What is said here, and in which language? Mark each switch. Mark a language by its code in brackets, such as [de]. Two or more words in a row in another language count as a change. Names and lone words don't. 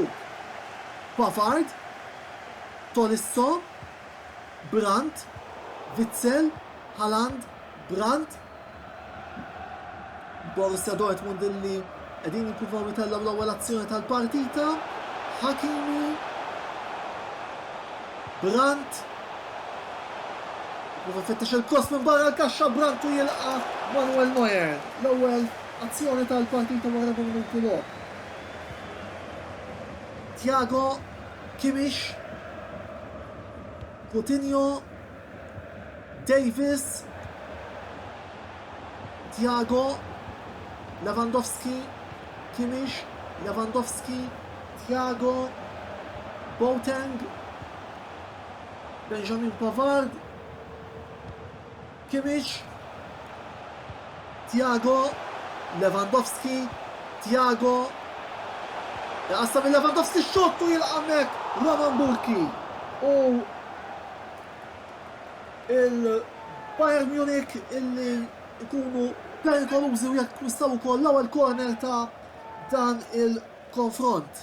[mt] Pavard, Tolisso, Brandt, Witsel, Haaland, Brandt, Borussia Dortmund illi qegħdin jippruvaw jitellgħu l-ewwel azzjoni tal-partita, Hakimi, Brandt, prova fittex il-cross minn barra l-kaxxa, Brandt u jilqa' Manuel Neuer. L-ewwel azzjoni tal-partita wara minuti logħob. Thiago, Kimmich, Coutinho, Davis, Thiago, Lewandowski, Kimmich, Lewandowski, Thiago, Boateng, Benjamin Pavard, Kimmich, Thiago, Lewandowski, Thiago, jaqasta minn Lewandowski xottu jilqamek Roman Burki u il-Bayern Munich illi ikunu perikolużi u jekk jistgħu wkoll l-ewwel corner ta' dan il-konfront.